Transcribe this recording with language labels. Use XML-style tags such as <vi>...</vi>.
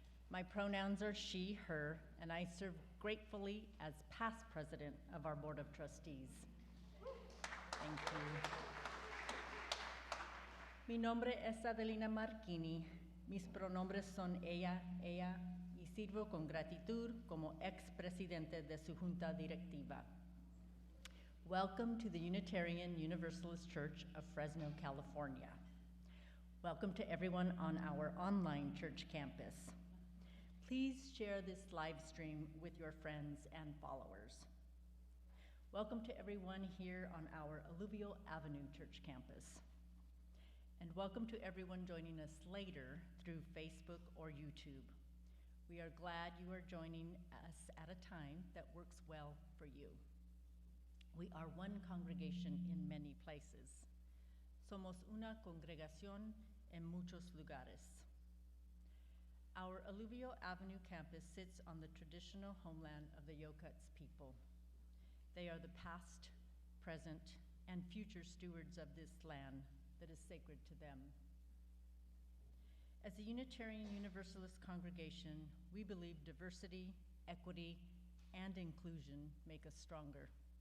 <en>My pronouns are she, her, and I serve gratefully as past president of our Board of Trustees. Thank you.</en> <es>Mi nombre es Adelina Marchini. Mis pronombres son ella, y sirvo con gratitud como ex-presidente de su junta directiva.</es> <en>Welcome to the Unitarian Universalist Church of Fresno, California. Welcome to everyone on our online church campus. Please share this live stream with your friends and followers. Welcome to everyone here on our Alluvial Avenue church campus. And welcome to everyone joining us later through Facebook or YouTube. We are glad you are joining us at a time that works well for you. We are one congregation in many places.</en> <es>Somos una congregación en muchos lugares.</es> <en>Our Alluvial Avenue campus sits on the traditional homeland of the Yokuts people. They are the past, present, and future stewards of this land that is sacred to them. As a Unitarian Universalist congregation, we believe diversity, equity, and inclusion make us stronger.</en>